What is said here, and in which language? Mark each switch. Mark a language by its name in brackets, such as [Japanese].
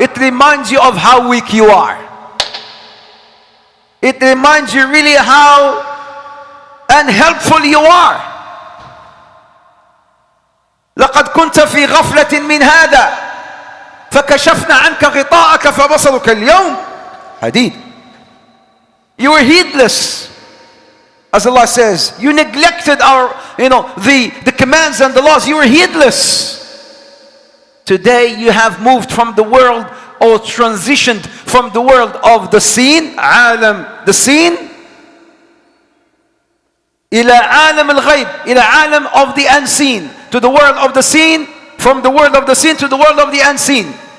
[English] It reminds you of how weak you are. It reminds you really how unhelpful you are. [Arabic] لقد كنت في غفلة من هذا فكشفنا عنك غطاءك فبصرك اليوم حديد. [English] You were heedless. As Allah says, you neglected our, the commands and the laws. You were heedless. Today you have moved from the world, or transitioned from the world of the seen, عالم the seen, [Arabic] إلى عالم الغيب, إلى عالم [English] of the unseen, to the world of the seen, from the world of the seen to the world of the unseen.